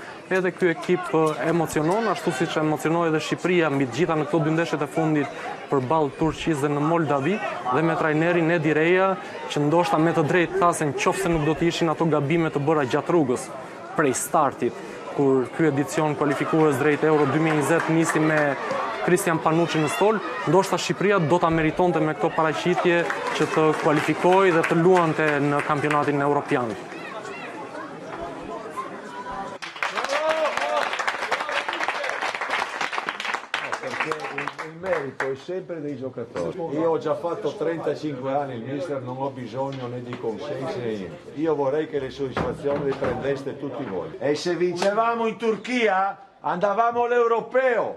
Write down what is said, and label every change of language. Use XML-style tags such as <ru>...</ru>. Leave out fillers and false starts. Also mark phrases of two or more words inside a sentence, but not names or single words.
<sq>edhe ky ekip emocionon, ashtu siç emocionoi edhe Shqipëria mbi të gjitha në këto 2 ndeshjet e fundit përballë Turqisë dhe në Moldavi, dhe me trajnerin Edi Reja, që ndoshta me të drejtë tha se nëse nuk do të ishin ato gabime të bëra gjatë rrugës prej startit, kur ky edicion kualifikues drejt Euro 2020 nisi me Kristian Panucci në stol, ndoshta Shqipëria do ta meritonte me këto paraqitje që të kualifikojë dhe të luante në kampionatin evropian.</sq> <it>Il merito è sempre dei giocatori. Io ho già fatto 35 anni il mister, non ho bisogno né di consensi né niente. Io vorrei che le soddisfazioni le prendeste tutti voi. E se vincevamo in Turchia, andavamo all'Europeo.</it>